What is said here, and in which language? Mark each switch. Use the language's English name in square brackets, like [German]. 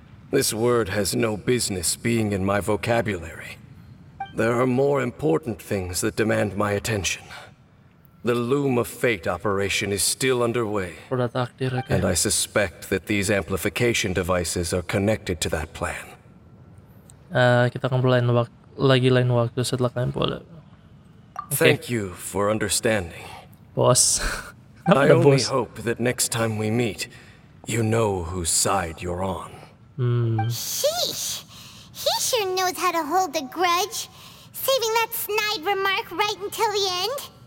[English] This word has no business being in my vocabulary. There are more important things that demand my attention. The Loom of Fate operation is still underway, [Indonesian] Roda takdir ya, [English] and I suspect that these amplification devices are connected to that plan. [Indonesian] Kita ngobrol lain waktu setelah kalian pulang. [English] Thank you for understanding. [Indonesian] Bos. [English] I [Indonesian] Ada [English] only [Indonesian] bos. [English] hope that next time we meet, you know whose side you're on. Sheesh! He sure knows how to hold a grudge, saving that snide remark right until the end.